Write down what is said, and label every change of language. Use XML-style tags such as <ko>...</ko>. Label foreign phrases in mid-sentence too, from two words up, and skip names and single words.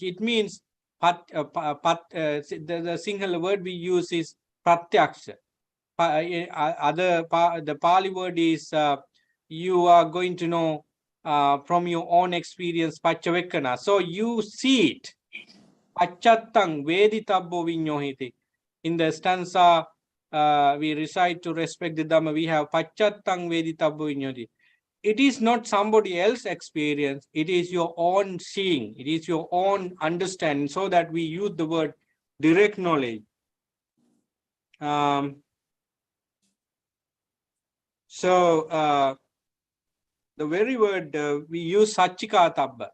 <en>It means the single word we use is pratyaksha. The Pali word is you are going to know from your own experience, paccavekkhana. So you see it.</en> <pi>Pacchattam veditabbo vinyohiti.</pi> <en>In the stanza we recite to respect the Dhamma, we have</en> <pi>pacchattam veditabbo vinyohiti.</pi> <en>It is not somebody else's experience, it is your own seeing, it is your own understanding, so that we use the word direct knowledge. The very word we use sachikatabba.</en>